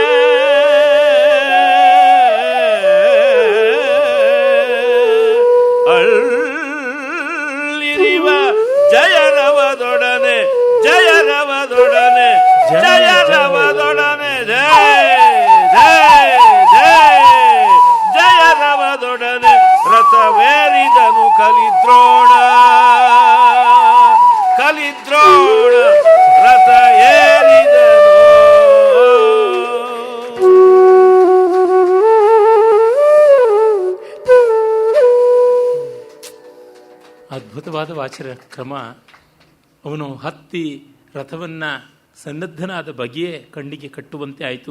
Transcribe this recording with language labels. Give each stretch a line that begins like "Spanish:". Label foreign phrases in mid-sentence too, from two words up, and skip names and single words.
Kannada: ಅಳ್ಳಿರಿವ ಜಯರವದೊಡನೆ ಜಯರವದೊಡನೆ ಜಯರವದೊಡನೆ ಜಯರವದೊಡನೆ ರಥವೇರಿದನು ಕಲಿದ್ರೋಣ ರಥ ಏರಿದನು. ಅದ್ಭುತವಾದ ವಾಚರ ಕ್ರಮ. ಅವನು ಹತ್ತಿ ರಥವನ್ನು ಸನ್ನದ್ಧನಾದ ಬಗೆಯೇ ಕಣ್ಣಿಗೆ ಕಟ್ಟುವಂತೆ ಆಯಿತು.